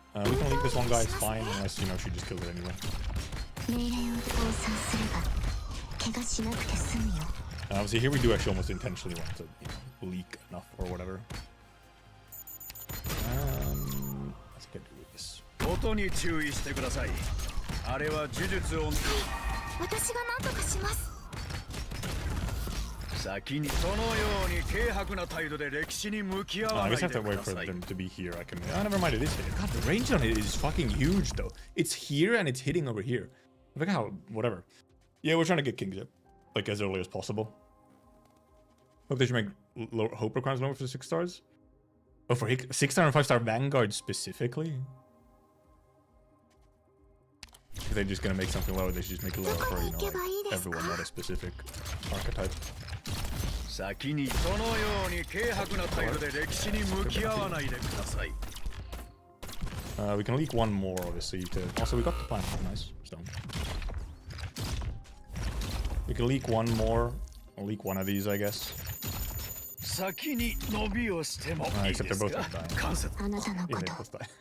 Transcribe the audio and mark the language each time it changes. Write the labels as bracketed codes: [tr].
[en] We can leak this one guy, it's fine, unless, you know, she just kills it anyway. Obviously here we do actually almost intentionally want to, you know, leak enough or whatever. Let's get to this. [ja] 音に注意してください。あれは呪術を。私が何とかします。先にそのように軽薄な態度で歴史に向き合わないでください。 [en] I guess I have to wait for them to be here. I can. Oh, never mind. It is hitting. God, the range on it is fucking huge, though. It's here and it's hitting over here. Look how whatever. Yeah, we're trying to get Kings up like as early as possible. Look, they should make hope requirements lower for the 6 stars. Oh, for 6-star and 5-star Vanguard specifically. If they're just gonna make something lower, they should just make it lower for, you know, like everyone, not a specific archetype. [ja] 先にそのように軽薄な態度で歴史に向き合わないでください。 [en] We can leak one more, obviously. Also, we got the plan. Oh, nice. Stone. We can leak one more. I'll leak one of these, I guess. Except they're both dying. Yeah, they both die.